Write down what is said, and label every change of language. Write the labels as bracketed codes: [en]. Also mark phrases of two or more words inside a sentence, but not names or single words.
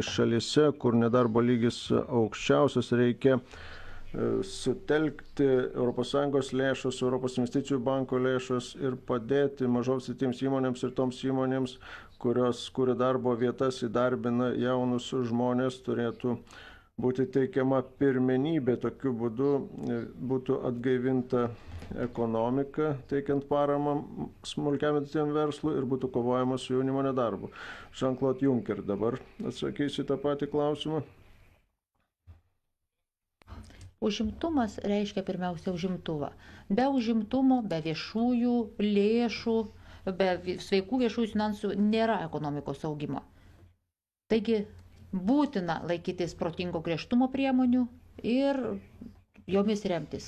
[lt] Taigi šalyse, kur nedarbo lygis aukščiausias, reikia sutelkti ES lėšos, Europos investicijų banko lėšos ir padėti mažoms vidutėms įmonėms ir toms įmonėms, kurios kuria darbo vietas, įdarbina jaunus žmonės, turėtų būti teikiama pirmenybė. Tokiu būdu būtų atgaivinta ekonomika, teikiant paramą smulkiam vidutiniam verslui ir būtų kovojama su jaunimo nedarbu. Jean-Claude Juncker dabar atsakys į tą patį klausimą. Užimtumas reiškia pirmiausia užimtumą. Be užimtumo, be viešųjų lėšų, be sveikų viešųjų finansų nėra ekonomikos augimo. Taigi būtina laikytis protingo griežtumo priemonių ir jomis remtis.